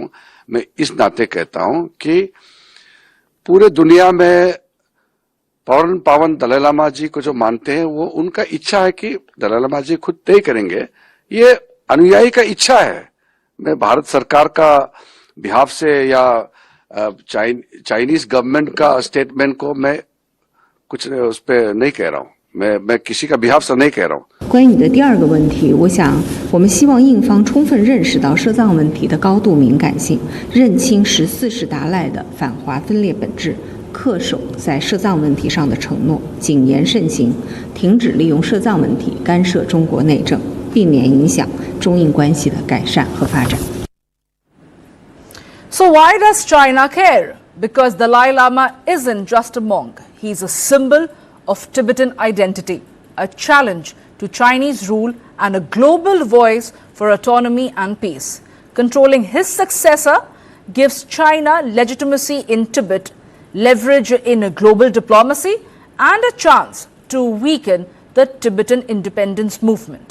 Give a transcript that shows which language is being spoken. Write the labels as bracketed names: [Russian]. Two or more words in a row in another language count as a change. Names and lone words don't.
[Hindi] मैं इस नाते कहता हूं कि पूरे दुनिया में परम पावन दलाई लामा जी को जो मानते हैं वो उनका इच्छा है कि दलाई लामा जी खुद तय करेंगे. ये अनुयायी का इच्छा है. मैं भारत सरकार का बिहाफ से या [English] Chinese government [Hindi] का स्टेटमेंट को मैं कुछ उस पे नहीं कह रहा हूं. मैं किसी का बिहाफ से नहीं कह रहा हूं. [Chinese] 关于你的第二个问题，我想我们希望印方充分认识到摄藏问题的高度敏感性，认清14世达赖的反华分裂本质，恪守在摄藏问题上的承诺，谨言慎行，停止利用摄藏问题干涉中国内政，避免影响中印关系的改善和发展。 [English] So why does China care? Because Dalai Lama isn't just a monk. He's a symbol of Tibetan identity, a challenge to Chinese rule and a global voice for autonomy and peace. Controlling his successor gives China legitimacy in Tibet, leverage in global diplomacy, and a chance to weaken the Tibetan independence movement.